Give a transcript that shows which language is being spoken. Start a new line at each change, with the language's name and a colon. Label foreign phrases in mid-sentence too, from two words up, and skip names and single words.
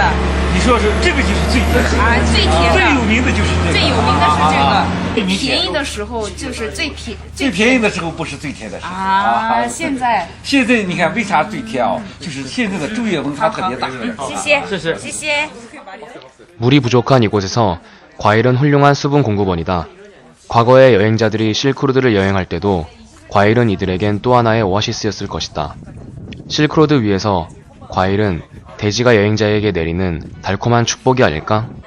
Chinese: 你说是这个就是最甜的。啊，最甜的。最有名的就是这个。最有名的是这个。便宜的时候就是最便宜的时候不是最甜的时候啊！现在你看为啥最甜哦？就是现在的昼夜温差特别大。谢谢，谢谢。
Korean: 물이 부족한 이곳에서 과일은 훌륭한 수분 공급원이다. 과거의 여행자들이 실크로드를 여행할 때도 과일은 이들에겐 또 하나의 오아시스였을 것이다. 실크로드 위에서 과일은 대지가 여행자에게 내리는 달콤한 축복이 아닐까?